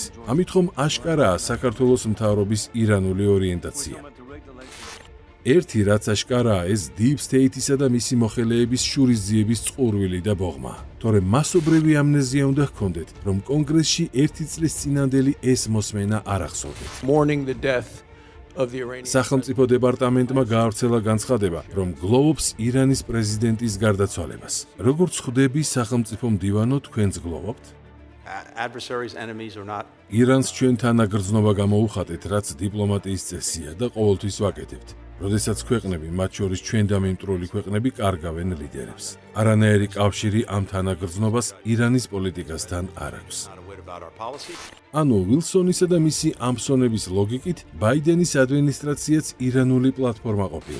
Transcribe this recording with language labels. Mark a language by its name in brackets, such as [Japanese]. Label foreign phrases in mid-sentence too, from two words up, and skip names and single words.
[Georgian] ამით ხომ აშკარაა საქართველოს მთავრობის ირანული ორიენტაცია. ერთი რაც აშკარაა, ეს [English] Deep State- [Georgian] ისა და მისი მოხელეების შურისძიების წყურვილი და ბოღმა. თორემ მასობრივი ამნეზია უნდა ჰქონდეთ, რომ კონგრესში 1 წლის წინანდელი ეს მოსმენა არ ახსოვდეთ. [English] Mourning the death of the Iranian. [Georgian] სახელმწიფო დეპარტამენტმა გაავრცელა განცხადება, რომ გლოვობს ირანის პრეზიდენტის გარდაცვალებას. როგორც ხვდები სახელმწიფო მდივანო, თქვენც გლოვობთ? [English] Adversaries, enemies or not. [Georgian] ირანს ჩვენ თანაგრძნობა გამოუხატეთ, რაც დიპლომატიის წესია და ყოველთვის ვაკეთებთ. როდესაც ქვეყნები, მათ შორის ჩვენ და მიმტრული ქვეყნები კარგავენ ლიდერებს. არანაირი კავშირი ამ თანაგრძნობას ირანის პოლიტიკასთან არ აქვს. ანუ უილსონისა და მისი ამსონების ლოგიკით, ბაიდენის ადმინისტრაციაც ირანული პლატფორმა ყოფილა.